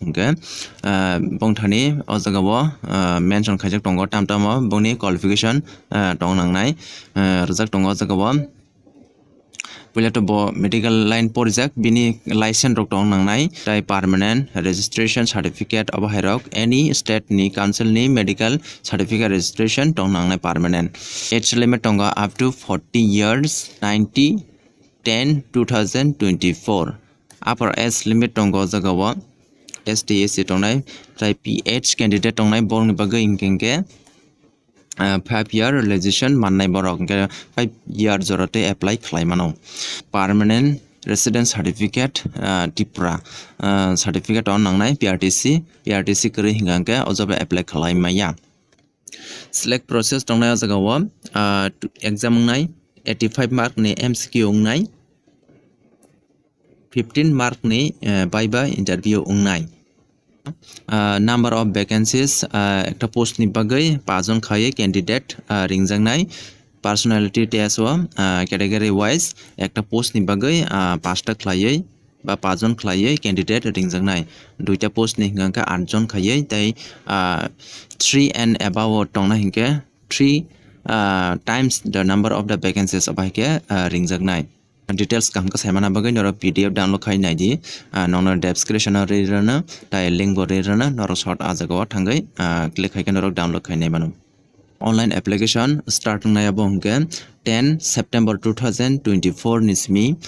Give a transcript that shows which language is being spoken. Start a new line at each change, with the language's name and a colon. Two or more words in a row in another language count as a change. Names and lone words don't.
Kok Borok: hingke bongthani o jaga mention khaijak tongo tamtama bongni qualification tong nangnai rejak tongo jaga pula to
English: medical line
Kok Borok: porjak bini license rok tong nangnai tai
English: permanent registration certificate of
Kok Borok: hairok
English: any state
Kok Borok: ni council ni
English: medical certificate registration
Kok Borok: tong nangnai
English: permanent age limit
Kok Borok: tongo
English: up to 40 years
Kok Borok: 90/10/2024
English: upper age limit
Kok Borok: tongo jaga STAC tongnai tai
English: PH candidate
Kok Borok: tongnai borni bagai ingkengke
English: 5 year realization
Kok Borok: mannai borok 5 year jorote apply khlaimano
English: permanent residence certificate Tripura certificate
Kok Borok: on nangnai PRTC kri hingangke ojobe apply khlaimaya
English: select process
Kok Borok: tongnai jaga exam ngai 85 mark ni MCQ ungnai 15 mark ni
English: viva interview
Kok Borok: ungnai
English: number of vacancies
Kok Borok: ekta post ni bagai 5 jon khaye candidate ringjangnai
English: personality test category wise
Kok Borok: ekta post ni bagai 5 ta khlaiye ba 5 jon khlaiye candidate ringjangnai 2 ta post ni hingangka 8 jon khaye tai
English: 3 and above
Kok Borok: tongna hingke
English: 3 times the number of the vacancies
Kok Borok: abahike ringjaknai details kam ka saimana bagai noro
English: PDF download
Kok Borok: khainai di nonor description re rana tai link bo re rana noro short ajaga thangai click khai noro download khainai banu
English: online application starting
Kok Borok: na abo hongke 10 September 2024 nismi